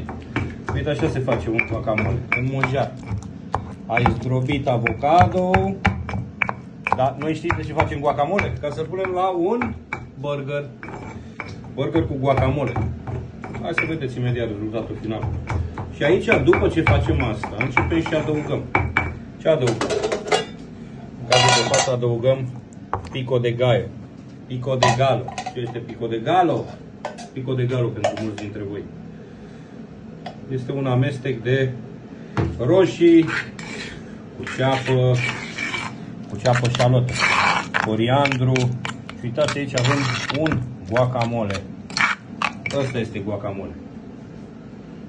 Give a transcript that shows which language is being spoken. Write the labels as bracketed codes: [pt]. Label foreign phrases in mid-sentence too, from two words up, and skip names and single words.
[ro] Uite, așa se face un guacamole, în mojar. Ai zdrobit avocado, dar noi știți de ce facem guacamole? Ca să punem la un burger. Burger cu guacamole. Hai să vedeți imediat rezultatul final. Și aici, după ce facem asta, începem și adăugăm. Ce adăugăm? În cazul de față adăugăm pico de gallo. Pico de gallo. Ce este pico de gallo? Pico de gallo pentru mulți dintre voi. Este un amestec de roșii cu ceapă șalotă, coriandru. Și uitați, aici avem un guacamole. Ăsta este guacamole.